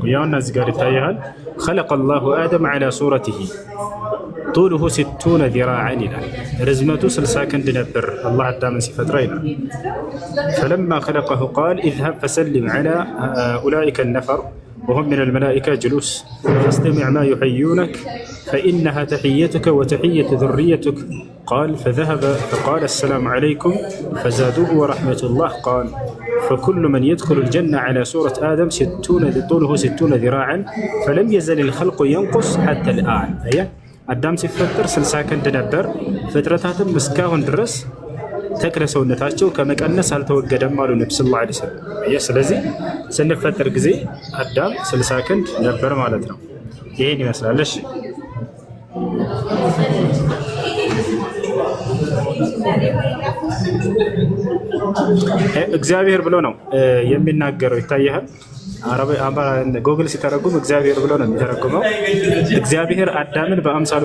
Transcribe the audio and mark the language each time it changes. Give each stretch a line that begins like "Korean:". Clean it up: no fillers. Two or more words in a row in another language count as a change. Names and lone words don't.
Amharic: ያውና እዚህ ጋር ይታያል።
Arabic: خلق الله آدم على صورته طوله 60 ذراعا ይላል።
Amharic: ርዝመቱ 60 ክንድ ነበር አላህ አዳምን ሲፈጥረው ይላል።
Arabic: فلما خلقه قال اذهب فسلم على أولئك النفر وهم من الملائكة جلوس فاستمع ما يحيونك فإنها تحيتك وتحية ذريتك. قال فذهب فقال السلام عليكم فزادوه ورحمة الله. قال فكل من يدخل الجنة على صورة آدم طوله 60 ذراعا فلم يزل الخلق ينقص حتى الآن.
Amharic: አዳም ሲፈጠር 60 ክንድ ነበር። ፍጥረታትም እስካሁን ድረስ ተክለ ሰውነታቸው ከመቀነስ አልተወገደም አሉ ነብዩ
Arabic: صلى الله عليه وسلم።
Amharic: ስለዚህ ስንፈጠር ጊዜ አዳም 60 ክንድ ነበር ማለት ነው። ይሄን ይመስላል። እሺ እግዚአብሔር ብሎ ነው የሚናገረው። ይታያል። ጎግል ሲተረጉም እግዚአብሔር ብሎ ነው የሚተረጉመው። እግዚአብሔር አዳምን በአምሳሉ